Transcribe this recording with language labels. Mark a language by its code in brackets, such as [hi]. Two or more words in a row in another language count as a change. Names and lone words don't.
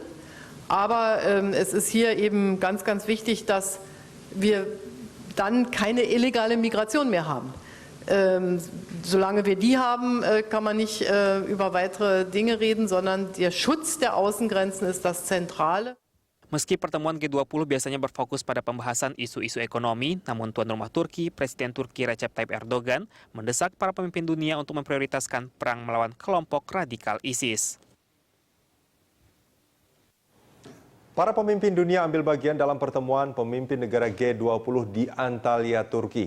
[de] Aber es ist hier eben ganz, ganz wichtig, dass wir dann keine illegale Migration mehr haben. Solange wir die haben, kann man nicht über weitere Dinge reden, sondern der Schutz der Außengrenzen ist das Zentrale. [id] Meski pertemuan G20 biasanya berfokus pada pembahasan isu-isu ekonomi, namun tuan rumah Turki, Presiden Turki Recep Tayyip Erdogan, mendesak para pemimpin dunia untuk memprioritaskan perang melawan kelompok radikal ISIS. Para pemimpin dunia ambil bagian dalam pertemuan pemimpin negara G20 di Antalya, Turki.